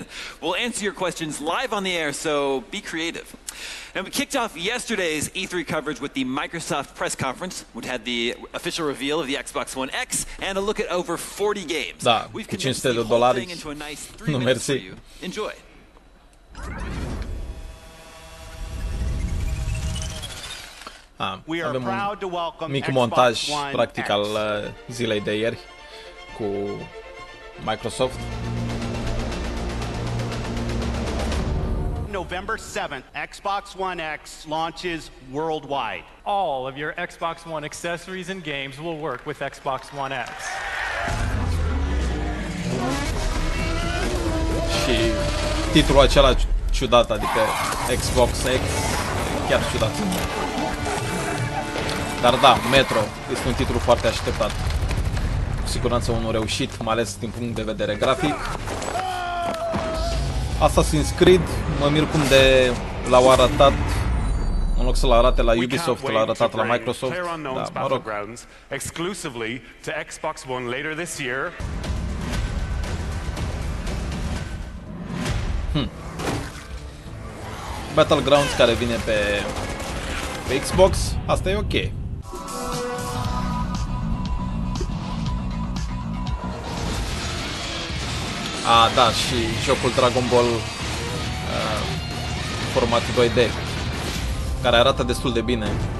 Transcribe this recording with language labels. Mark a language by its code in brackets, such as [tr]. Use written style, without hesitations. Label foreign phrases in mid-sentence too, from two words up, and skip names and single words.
[en] We'll answer your questions live on the air, so be creative. And we kicked off yesterday's E3 coverage with the Microsoft press conference, which had the official reveal of the Xbox One X and a look at over 40 games. [ro] Da, [en] We've [ro] cu [en] condensed $500 the whole thing into a nice 3 minutes for you. Enjoy. [ro] Avem un mic montaj practic al zilei de ieri cu Microsoft. [en] November 7th, Xbox One X launches worldwide. All of your Xbox One accessories and games will work with Xbox One X. [ro] Și titlul acela ciudat, adică Xbox X, chiar ciudat. Dar da, Metro este un titlu foarte așteptat. Cu siguranță unul reușit, mai ales din punct de vedere grafic. Assassin's Creed, mă mir cum de l-au arătat, în loc să-l arate la Ubisoft, l-a arătat la Microsoft. Da, mă rog. [en] Exclusively to Xbox One later this year. [ro] Battlegrounds care vine pe Xbox, asta e ok. Da, și jocul Dragon Ball format 2D, care arată destul de bine.